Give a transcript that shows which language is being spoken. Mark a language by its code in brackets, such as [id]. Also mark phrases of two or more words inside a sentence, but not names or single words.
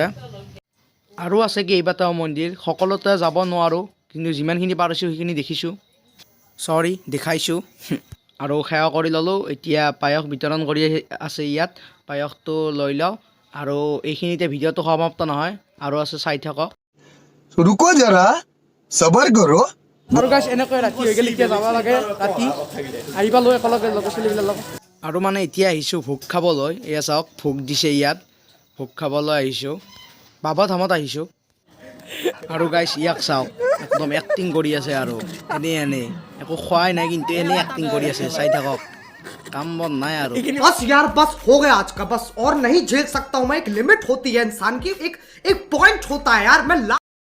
[as] আৰু আছে কেইবাটাও মন্দিৰ, সকলোতে যাব নোৱাৰোঁ, কিন্তু যিমানখিনি পাৰিছোঁ সেইখিনি দেখিছোঁ, দেখাইছোঁ। আৰু সেৱা কৰি ল'লোঁ। এতিয়া পায়স বিতৰণ কৰি আছে ইয়াত, পায়সটো লৈ লওঁ। আৰু এইখিনিতে ভিডিঅ'টো সমাপ্ত নহয়, আৰু আছে চাই থাকক। [hi] रुको जरा सबर करो। [as] আৰু গাইছ এনেকৈ ৰাতি হৈ গ'লে এতিয়া যাব লাগে, ৰাতি আহি পালোঁ একেলগে লগৰ ছোৱালীবিলাকৰ লগত। আৰু মানে এতিয়া আহিছোঁ ভোগ খাবলৈ। এয়া চাওক ভোগ দিছে ইয়াত, ভোগ খাবলৈ আহিছোঁ, বাবা ধামত আহিছোঁ। আৰু গাইছ ইয়াক চাওক, একদম এক্টিং কৰি আছে। আৰু এনেই একো খোৱাই নাই, কিন্তু এনেই এক্টিং কৰি আছে, চাই থাকক। কাম বন নাই আৰু। [hi] बस यार बस हो गया आज का, बस और नहीं झेल सकता हूँ मैं। एक लिमिट होती है इंसान की, एक पॉइंट होता है यार। मैं